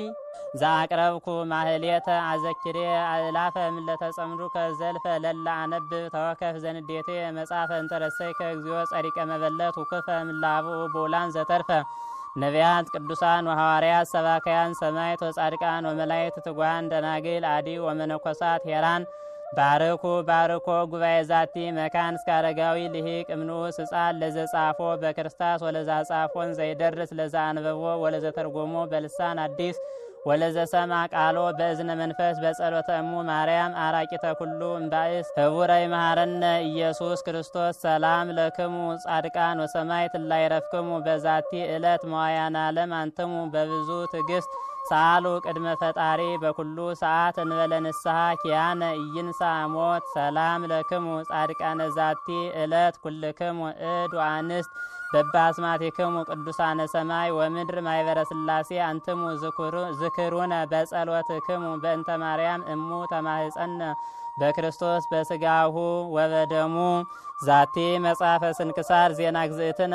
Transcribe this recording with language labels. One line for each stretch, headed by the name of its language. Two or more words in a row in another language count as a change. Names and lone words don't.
Geez: ዘአቅረብኩ ማህሌተ አዘኪሬ አእላፈ እምለተ ጸምዱከ ዘልፈ ለላ አነብብ ተወከፍ ዘንዴቴ መጽሐፈ እንተረሰይከ እግዚኦ ጸሪቀ መበለት ውክፈ እምላቡ ቦላን ዘተርፈ ነቢያት ቅዱሳን ወሐዋርያት ሰባካያን ሰማዕት ወጻድቃን ወመላእክት ትጉሃን ደናግል አዲ ወመነኮሳት ሄራን ባርኩ ባርኮ ጉባኤ ዛቲ መካን እስከ አረጋዊ ልሂቅ እምንዑስ ሕፃን ለዘጻፎ በክርስታስ ወለዛ ጻፎን ዘይደርስ ለዛ አንበቦ ወለዘተርጎሞ በልሳን አዲስ ወለዘሰማ ቃሎ በእዝነ መንፈስ በጸሎተ እሙ ማርያም አራቂተ ኩሉ እምባእስ ህቡረይ መሐረነ ኢየሱስ ክርስቶስ ሰላም ለክሙ ጻድቃን ወሰማዕት ላይረፍክሙ በዛቲ ዕለት መዋያነ ዓለም አንትሙ በብዙ ትዕግስት ሳሉ ቅድመ ፈጣሪ በኩሉ ሰዓት እንበለ ንስሐ ኪያነ ኢይንሳ ሞት ሰላም ለክሙ ጻድቃነ ዛቲ ዕለት ኩልክሙ እድ ወአንስት በባስማቲክሙ ቅዱሳነ ሰማይ ወምድር ማይበረ ሥላሴ አንትሙ ዝክሩነ በጸሎትክሙ በእንተ ማርያም እሙ ተማህፀነ በክርስቶስ በስጋሁ ወበደሙ ዛቲ መጽሐፈ ስንክሳር ዜና ግዝእትነ